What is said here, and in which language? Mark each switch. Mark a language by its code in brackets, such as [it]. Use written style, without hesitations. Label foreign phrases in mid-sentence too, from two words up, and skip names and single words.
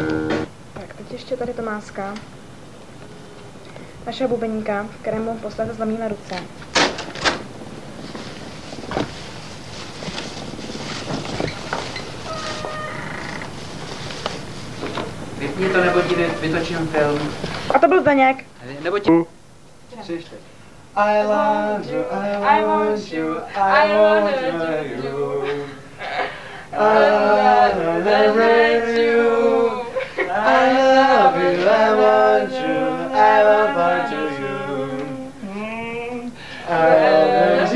[cs] Tak, teď ještě tady Tomáska. Našeho bubeníka, kterému posléze zlomíme ruce. Vypni to, nebo ti vytočím film. A to byl Zdeněk. Nebo ti... [en] I love you, I want you, I want you. I love you, I love you, I want you, I want you. I love you.